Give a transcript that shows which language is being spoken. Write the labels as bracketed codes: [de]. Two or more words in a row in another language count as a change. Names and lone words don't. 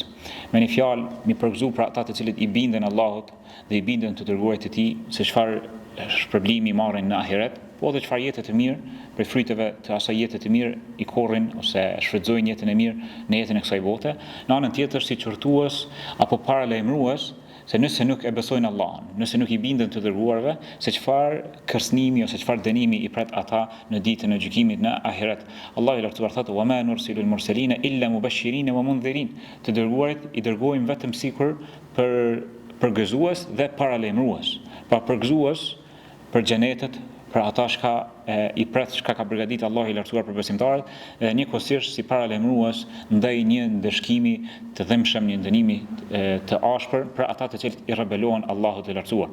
[sq] Me një fjalë, mi përgëzu për ata të cilët i binden Allahut dhe i binden të dërguarit të tij se çfarë shpërblimi marrin në ahiret, po edhe çfarë jete të mirë, për fryteve të asaj jete të mirë i korrin ose shfrytëzojnë jetën e mirë në jetën e kësaj bote. Në anën tjetër si qortues apo paralajmërues se nëse nuk e besojnë Allahun, nëse nuk i binden të dërguarve, se çfarë kërcënimi ose çfarë dënimi i pret ata në ditën e gjykimit në ahiret. Allahu i lartësuar thotë: [ar] "وما نرسل المرسلين إلا مبشرين ومنذرين." [sq] Të dërguarit i dërgojmë vetëm sikur përgëzues dhe paralajmërues. Pra përgëzues për xhenetet, për ata shka i pret shka ka përgatitur Allahu i lartësuar për besimtarët, dhe njëkohësisht si paralajmërues ndaj një ndëshkimi të dhëmshëm, një dënimi të ashpër për ata të cilët i rebelohen Allahut të lartësuar.